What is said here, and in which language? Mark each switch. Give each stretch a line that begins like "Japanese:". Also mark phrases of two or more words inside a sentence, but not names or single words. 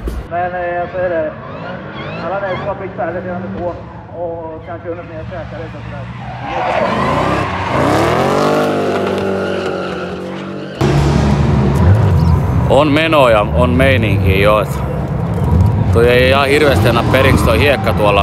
Swedish: Men jag säger det, alla ni som har fick färdigt redan på och kanske hunnit med att käka lite och sådär.
Finnish: On menoja, on meininkiä jo. Toi ei ihan hirveästi enää periksi toi hiekka tuolla.